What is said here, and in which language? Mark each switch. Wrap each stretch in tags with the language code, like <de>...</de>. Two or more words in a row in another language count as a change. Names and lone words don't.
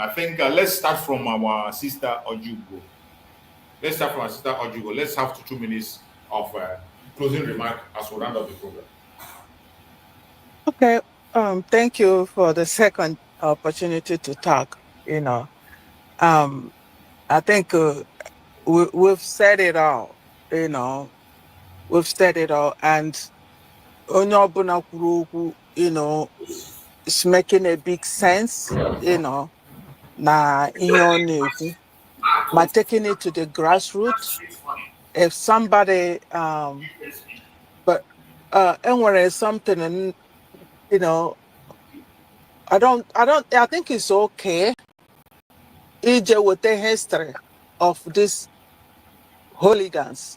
<en>I think let's start from our sister Ojugo. Let's have 2 minutes of closing remark as we round up the program. Okay. Thank you for the second opportunity to talk. I think we've said it all. We've said it all, and</en> <ig>onye ọbụla kwuru okwu,</ig> <en>it's making a big sense,</en> <ig>na ihe ọ na-ekwu.</ig> <en>By taking it to the grassroots, if somebody, but anywhere something, I think it's okay EJ with the history of these hooligans.</en>